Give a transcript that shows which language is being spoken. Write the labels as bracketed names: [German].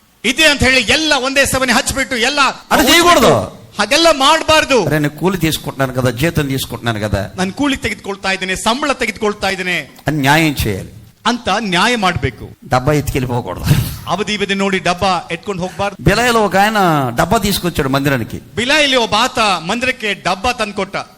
[Kannada] ಇದೆ ಅಂತ ಹೇಳಿ ಎಲ್ಲ ಒಂದೇ ಸಮನೆ ಹಚ್ಚಿಬಿಟ್ಟು ಎಲ್ಲ [Telugu] అది చేయకూడదు. [Kannada] ಹಾಗೆಲ್ಲ ಮಾಡಬಾರ್ದು. [Telugu] నేను కూలి తీసుకుంటున్నాను కదా, జీతం తీసుకుంటున్నాను కదా, [Kannada] ನಾನು ಕೂಲಿ ತೆಗೆದುಕೊಳ್ತಾ ಇದ್ದೇನೆ, ಸಂಬಳ ತೆಗೆದುಕೊಳ್ತಾ ಇದ್ದೇನೆ [Telugu] అని న్యాయం చేయాలి. [Kannada] ಅಂತ ನ್ಯಾಯ ಮಾಡ್ಬೇಕು. [Telugu] డబ్బా ఎత్తుకెళ్ళిపోకూడదు. [Kannada] ಅವಧಿ ನೋಡಿ ಡಬ್ಬ ಎತ್ಕೊಂಡು ಹೋಗ್ಬಾರ್ದು. [Telugu] బిలాయిలో ఒక ఆయన డబ్బా తీసుకొచ్చాడు మందిరానికి. [Kannada] ಬಿಲಾಯಿಲಿ ಒಬ್ಬ ಆತ ಮಂದಿರಕ್ಕೆ ಡಬ್ಬ ತಂದ್ಕೊಟ್ಟ.